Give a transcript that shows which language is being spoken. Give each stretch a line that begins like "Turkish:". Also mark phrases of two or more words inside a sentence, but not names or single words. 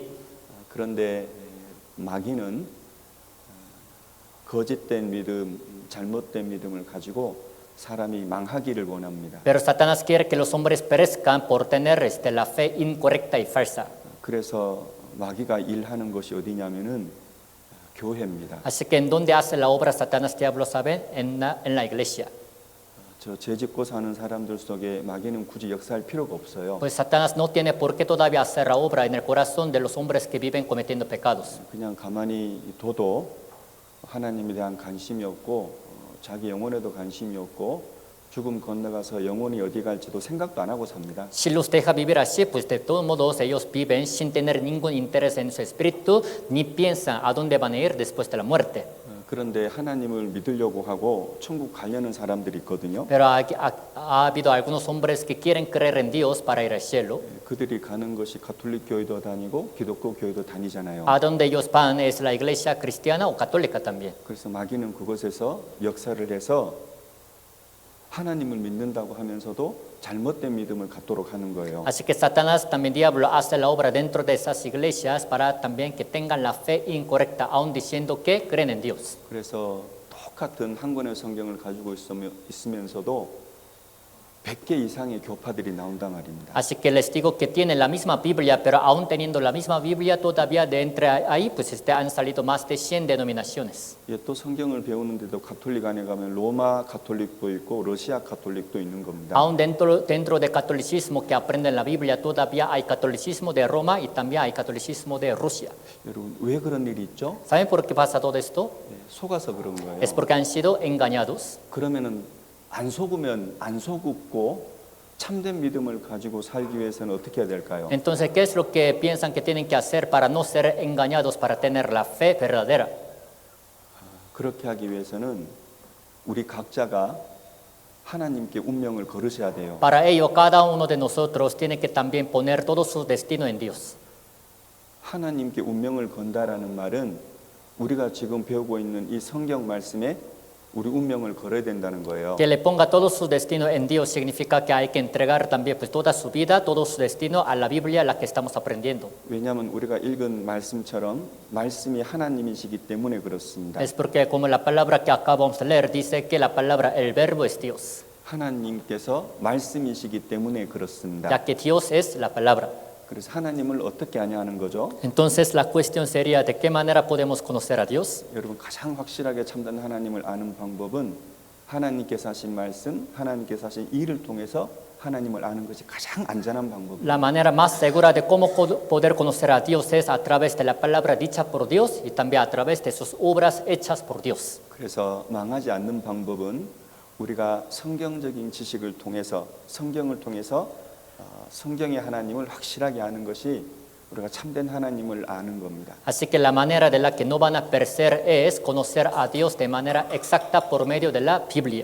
Korean: 그런데 마귀는 거짓된 믿음, 잘못된 믿음을 가지고 사람이 망하기를 원합니다.
Spanish: Pero Satanás quiere que los hombres perezcan por tener la fe incorrecta y falsa.
Korean: 그래서 마귀가 일하는 것이 어디냐면은 교회입니다.
Spanish: Así que en dónde hace la obra Satanás, diablo, ¿saben? En la iglesia.
Korean: 저 죄짓고 사는 사람들 속에 마귀는 굳이 역사할 필요가 없어요.
Spanish: Pues Satanás no tiene por qué todavía hacer la obra en el corazón de los hombres que viven cometiendo pecados.
Korean: 그냥 가만히 둬도 하나님에 대한 관심이 없고 자기 영혼에도 관심이 없고 죽음 건너가서 영혼이 어디 갈지도 생각도 안 하고 삽니다.
Spanish: Si los deja vivir así, pues de todos modos ellos viven sin tener ningún interés en su espíritu, ni piensan a dónde van a ir después de la muerte.
Korean: 그런데 하나님을 믿으려고 하고 천국 가려는 사람들이 있거든요.
Spanish: Pero ha habido algunos hombres que quieren creer en Dios para ir al cielo.
Korean: 그들이 가는 것이 가톨릭 교회도 다니고 기독교 교회도 다니잖아요.
Spanish: A donde ellos van es la iglesia cristiana o católica también.
Korean: 그래서 마귀는 그곳에서 역사를 해서 하나님을 믿는다고 하면서도 잘못된 믿음을 갖도록 하는 거예요.
Spanish: Así que Satanás, también diablo, hace la obra dentro de esas iglesias para también que tengan la fe incorrecta, aún diciendo que creen en Dios.
Korean: 그래서 똑같은 한 권의 성경을 가지고 있으면서도 100개 이상의 교파들이 나온단 말입니다.
Spanish: Así que les digo que tienen la misma Biblia, pero aún teniendo la misma Biblia, todavía de entre ahí pues han salido más de 100 denominaciones.
Korean: 예, 또 성경을 배우는데도 가톨릭 안에 가면 로마 가톨릭도 있고 러시아 가톨릭도 있는 겁니다.
Spanish: Aún dentro del catolicismo que aprenden la Biblia, todavía hay catolicismo de Roma y también hay catolicismo de Rusia.
Korean: 여러분 왜 그런 일이 있죠?
Spanish: ¿Saben por qué pasa todo esto?
Korean: 예, 속아서 그런 거예요.
Spanish: Es porque han sido engañados.
Korean: 그러면은 안 속으면 안 속고 참된 믿음을 가지고 살기 위해서는 어떻게 해야 될까요?
Spanish: Entonces, ¿qué es lo que piensan que tienen que hacer para no ser engañados, para tener la fe verdadera?
Korean: 그렇게 하기 위해서는 우리 각자가 하나님께 운명을 걸으셔야 돼요.
Spanish: Para ello, cada uno de nosotros tiene que también poner todo su destino en Dios.
Korean: 하나님께 운명을 건다라는 말은 우리가 지금 배우고 있는 이 성경 말씀에 우리 운명을 걸어야 된다는 거예요.
Spanish: Que le ponga todo su destino en Dios significa que hay que entregar también pues, toda su vida, todo su destino a la Biblia, la que estamos aprendiendo.
Korean: 왜냐하면 우리가 읽은 말씀처럼 말씀이 하나님이시기 때문에 그렇습니다.
Spanish: Es porque como la palabra que acabamos de leer dice que la palabra, el verbo es Dios,
Korean: 하나님께서 말씀이시기 때문에 그렇습니다.
Spanish: ya que Dios es la palabra.
Korean: 그래서 하나님을 어떻게 아냐 하는 거죠.
Spanish: Entonces la cuestión sería de qué manera podemos conocer a Dios.
Korean: 여러분 가장 확실하게 참된 하나님을 아는 방법은 하나님께서 하신 말씀, 하나님께서 하신 일을 통해서 하나님을 아는 것이 가장 안전한 방법입니다.
Spanish: La manera más segura de cómo poder conocer a Dios es a través de la palabra dicha por Dios y también a través de sus obras hechas por Dios.
Korean: 그래서 망하지 않는 방법은 우리가 성경적인 지식을 통해서 성경을 통해서 성경의 하나님을 확실하게 아는 것이 우리가 참된 하나님을 아는 겁니다.
Spanish: Así que la manera de la que no van a perecer es conocer a Dios de manera exacta por medio de la Biblia.